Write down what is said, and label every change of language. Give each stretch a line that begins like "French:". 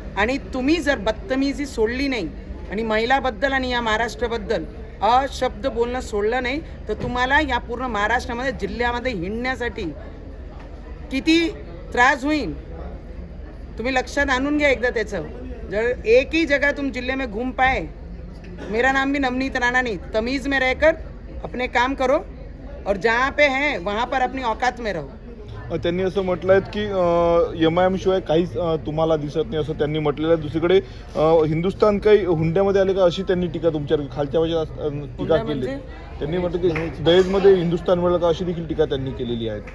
Marathi: आणि तुम्ही जर बदतमीजी सोडली नाही आणि महिलाबद्दल आणि या महाराष्ट्राबद्दल अशब्द बोलणं सोडलं नाही तर तुम्हाला या पूर्ण महाराष्ट्रामध्ये, जिल्ह्यामध्ये हिंडण्यासाठी किती त्रास होईल तुम्ही लक्षात आणून घ्या एकदा त्याचं.
Hindi: जर एक ही जगह तुम जिले में घूम पाए, मेरा नाम भी नवनीत राणा नहीं, तमीज़ में रहकर अपने काम करो और जहाँ पे हैं वहाँ पर अपनी औकात में रहो.
Marathi: त्यांनी असं म्हटलं आहे की MIM शिवाय काहीच तुम्हाला दिसत नाही असं त्यांनी म्हटलेलं आहे. दुसरीकडे हिंदुस्थान काही हुंड्यामध्ये आले का अशी त्यांनी टीका तुमच्यावर खालच्या भाषेत टीका केली. त्यांनी म्हटलं की दहेजमध्ये हिंदुस्थान मिळालं का अशी देखील टीका त्यांनी केलेली आहे.